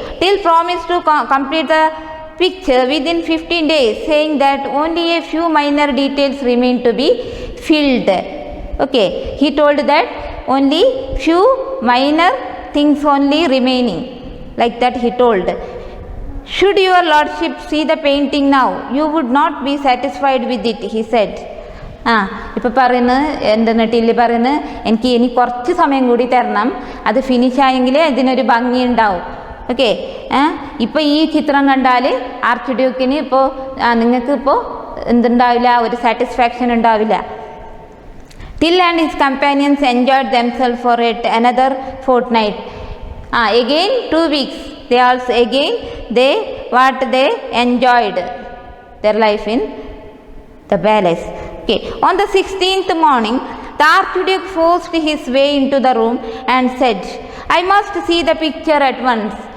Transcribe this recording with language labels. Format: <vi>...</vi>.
<en>Till promised to complete the picture within 15 days, saying that only a few minor details remain to be filled. Okay, he told that only few minor things only remaining, like that he told. Should your lordship see the painting now, you would not be satisfied with it, he said.</en> <ml>ഇപ്പോൾ പറയുന്നത് എന്തെന്ന് till പറയുന്നത്, എനിക്ക് ഇനി കുറച്ച് സമയം കൂടി തരണം, അത് ഫിനിഷ് ആയെങ്കിലേ ഇതിനൊരു ഭംഗി ഉണ്ടാവും. ഓക്കെ. ഇപ്പോൾ ഈ ചിത്രം കണ്ടാൽ ആർച്ച്ഡ്യൂക്കിന് ഇപ്പോൾ നിങ്ങൾക്ക് ഇപ്പോൾ എന്തുണ്ടാവില്ല, ഒരു സാറ്റിസ്ഫാക്ഷൻ ഉണ്ടാവില്ല.</ml> <en>Till and his companions enjoyed themselves for another fortnight. Again 2 weeks. They also again they enjoyed their life in the palace. Okay. On the 16th morning, the Archduke forced his way into the room and said, I must see the picture at once.</en>